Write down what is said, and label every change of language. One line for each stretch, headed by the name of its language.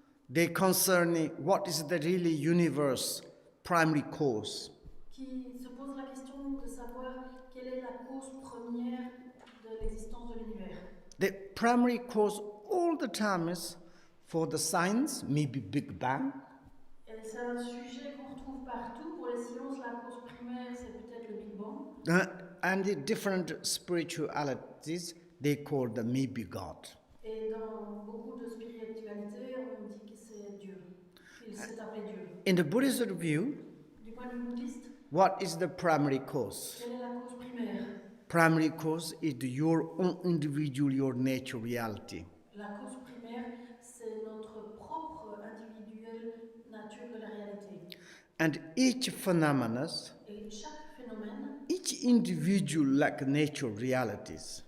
English: They concern what is the really universe primary cause.
French: Qui se posent la question de savoir quelle est la cause première de l'existence de l'univers.
English: The primary cause all the time is for the science, maybe Big Bang.
French: Et c'est un sujet qu'on retrouve partout. Pour les sciences, la cause primaire, c'est peut-être le Big Bang.
English: And the different spiritualities, they call the maybe God.
French: Et dans beaucoup de spiritualités, on dit que c'est Dieu. Il s'est appelé Dieu.
English: In the Buddhist view,
French: Du point de vue bouddhiste,
English: what is the primary cause?
French: quelle est la cause primaire?
English: Primary cause is your own individual, your nature reality.
French: La cause primaire, c'est notre propre individuelle nature de la réalité.
English: And each phenomenon,
French: Et chaque phénomène
English: each individual like nature realities.